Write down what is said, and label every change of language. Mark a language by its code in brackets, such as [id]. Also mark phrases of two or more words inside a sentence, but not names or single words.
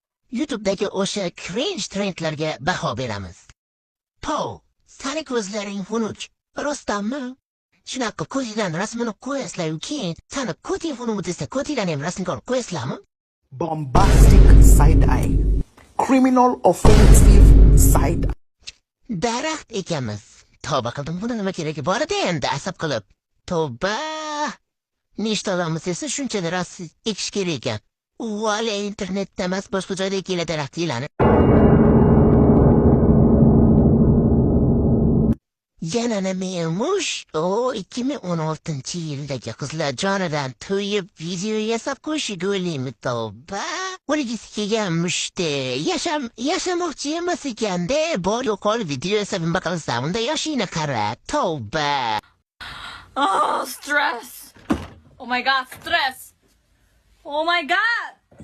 [uz] YouTube'dagi o'sha cringe trendlarga baho beramiz. Pov, sani ko'zlaring xunuk. Rostdanmi? Shunaqa ko'zidan rasmini qo'yasizlar-yu, keyin sani ko'ting xunuk desa, ko'tingdan ham rasmga olib qo'yasizlarmi? [en] Bombastic side eye. Criminal offensive side eye. [uz] Daraxt ekanmiz. Tavba qildim, buni nima keragi bor edi endi asab qilib. Tavba! Nechta odamimiz esa shuncha daraxt ekish kerak ekan. Vale, internetda emas, boshqa joyda ekinglar daraxtinglarni. Yana nima emish? 2016-yildagi qizlar jonidan to'yib video yasab qo'yishiga o'ylaymi tavba? O'ligisi kelganmishdi. Yashamoqchi emas ekanda, bor yo'qol video yasab nima qilsam, unda yoshingni qara. Tavba. [en] Oh, stress. Oh my god, stress. Oh my god.